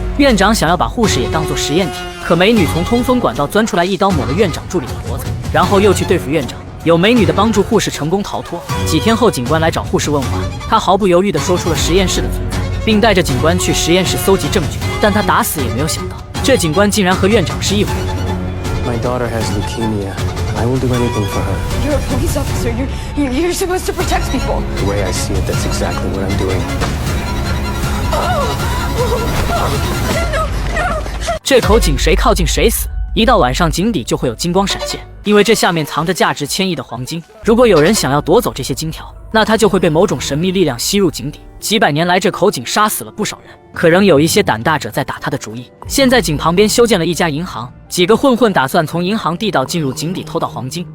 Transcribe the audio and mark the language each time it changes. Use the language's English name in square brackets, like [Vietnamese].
[Chinese] 院长想要把护士也当作实验体，可美女从通风管道钻出来，一刀抹了院长助理的脖子，然后又去对付院长。有美女的帮助，护士成功逃脱。几天后，警官来找护士问话，他毫不犹豫地说出了实验室的存在，并带着警官去实验室搜集证据。但他打死也没有想到，这警官竟然和院长是一伙的。 [English] My daughter has leukemia. I will do anything for her. You're a police officer. You're supposed to protect people. The way I see it, that's exactly what I'm doing. [Chinese] 这口井谁靠近谁死，一到晚上井底就会有金光闪现，因为这下面藏着价值1000亿的黄金。如果有人想要夺走这些金条，那他就会被某种神秘力量吸入井底。几百年来，这口井杀死了不少人，可仍有一些胆大者在打他的主意。现在井旁边修建了一家银行，几个混混打算从银行地道进入井底偷到黄金。